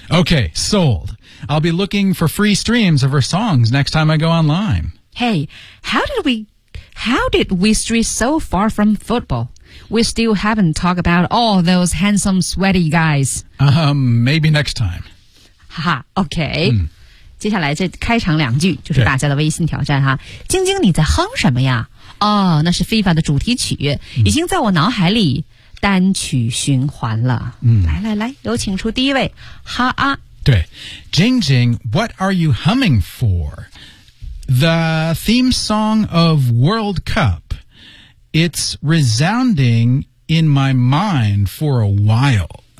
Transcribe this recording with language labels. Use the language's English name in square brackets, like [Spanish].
[English] Okay, sold. I'll be looking for free streams of her songs next time I go online. Hey, how did we stray so far from football? We still haven't talked about all those handsome, sweaty guys. Maybe next time. Ha, okay. [Chinese] 接下来这开场两句就是大家的微信挑战哈。晶晶你在哼什么呀？哦，那是FIFA的主题曲，已经在我脑海里单曲循环了。来来来，有请出第一位，哈啊。对， [English] Jing Jing, what are you humming for? The theme song of World Cup. It's resounding in my mind for a while.